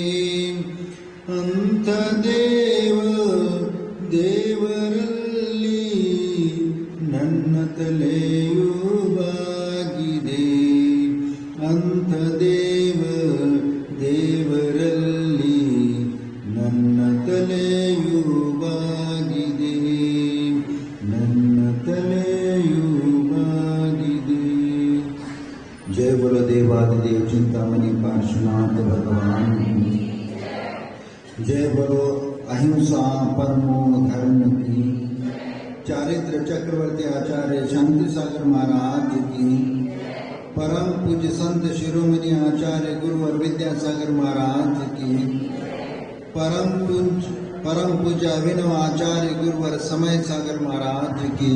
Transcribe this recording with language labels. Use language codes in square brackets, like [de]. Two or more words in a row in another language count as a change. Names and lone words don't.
[kn] ಅಂತ ದೇವರಲ್ಲಿ ನನ್ನ ತಲೆಯು ಬಾಗಿದೆ ಅಂತ ದೇವರಲ್ಲಿ ನನ್ನ ತಲೆಯು ಬಾಗಿದೆ ನನ್ನ ತಲೆಯು [hi] ಬಾಗಿದೆ जय बोलो देवादिदेव चिंतामणि पार्श्वनाथ भगवान की जय बोलो अहिंसा परमो धर्म की चारित्र चक्रवर्ती आचार्य शांति सागर महाराज की परम पूज्य संत शिरोमणि आचार्य गुरुवर विद्यासागर महाराज की परम पूज्य अभिनव आचार्य गुरुवर समय सागर महाराज की